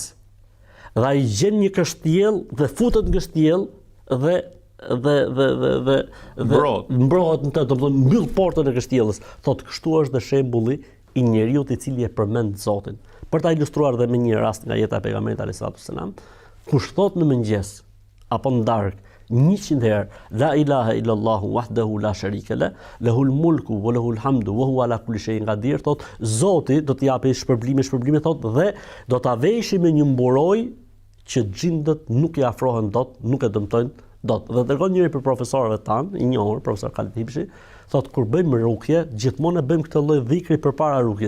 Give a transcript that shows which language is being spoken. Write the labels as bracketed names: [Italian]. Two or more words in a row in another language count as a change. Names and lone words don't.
[Albanian] Dhe ai gjen një kështjell dhe futet në kështjell dhe mbrohet në të, domethënë mbyll portën e kështjellës. Thotë kështu është dhe shembulli i njeriu i cili e përmend Zotin. Për ta ilustruar dhe me një rast nga jeta e pejgamberit [Arabic] عليه السلام, [Albanian] kush thot në mëngjes apo në darkë 100 herë [Arabic] لا إله إلا الله وحده لا شريك له, له الملك و له الحمد و هو على كل شيء قدير, [Albanian] thot Zoti do t'i japë shpërblime thot, dhe do ta vejshi me një mburoj që xhindët nuk i afrohen dot, nuk e dëmtojnë dot. Dhe dërgon njëri për profesorëve tan, i njohur, profesor Khalid Hipshi, thot kur bëjmë rukje, gjithmonë e bëjmë këtë lloj dhikri përpara rukjes.